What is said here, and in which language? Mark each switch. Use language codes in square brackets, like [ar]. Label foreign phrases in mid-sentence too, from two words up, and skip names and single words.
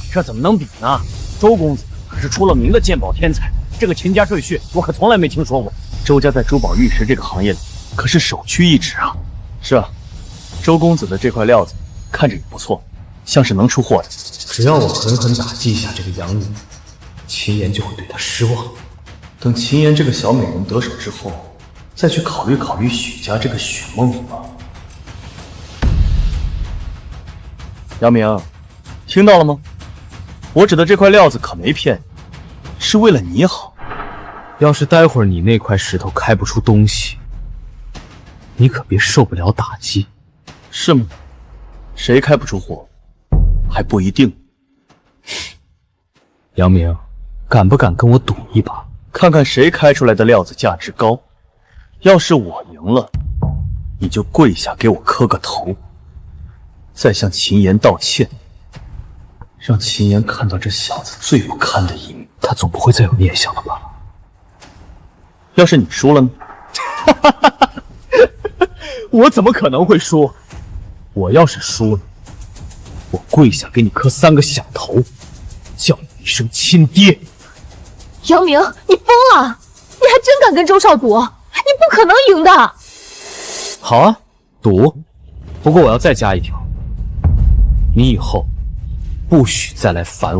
[zh] 這怎麼能比呢？周公子可是出了名的鉴寶天才，這個秦家赘婿我可從來沒聽說過。周家在珠寶玉石這個行業裡可是首屈一指啊！是啊，周公子的這塊料子看着也不錯，像是能出貨的。只要我狠狠打擊一下這個楊女，秦岩就會對她失望。等秦岩這個小美人得手之後，再去考慮許家這個許夢吧。楊明，聽到了嗎？我指的這塊料子可沒騙你，是為了你好。要是待會兒你那塊石頭開不出東西，你可別受不了打擊。是嗎？誰開不出貨，還不一定。楊明，敢不敢跟我賭一把？看看谁开出来的料子價值高。要是我赢了，你就跪下给我磕个头，再向秦岩道歉，让秦岩看到这小子最不堪的一面。他总不会再有念想了吧？要是你输了呢？我怎么可能会輸？我要是輸了，我跪下給你磕3 個響頭，叫你一聲親爹。楊明，你瘋了！你還真敢跟周少賭？你不可能贏的。好啊，賭。不過我要再加一條，你以後不許再來煩我，